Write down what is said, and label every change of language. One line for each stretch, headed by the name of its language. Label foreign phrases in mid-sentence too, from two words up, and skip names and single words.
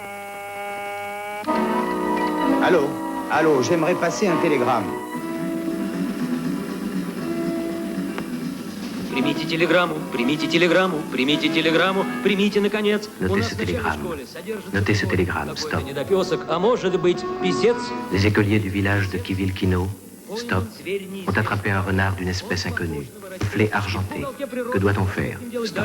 French: Allô? Allô, j'aimerais passer un télégramme.
Russian: Примите телеграмму, примите телеграмму, примите телеграмму, примите, наконец.
French: Notez ce télégramme. Notez ce télégramme. Stop.
Russian: Недопесок, а может быть, писец?
French: Les écoliers du village de Kivilkino, stop, ont attrapé un renard d'une espèce inconnue. Flé argenté. Que doit-on faire? Stop.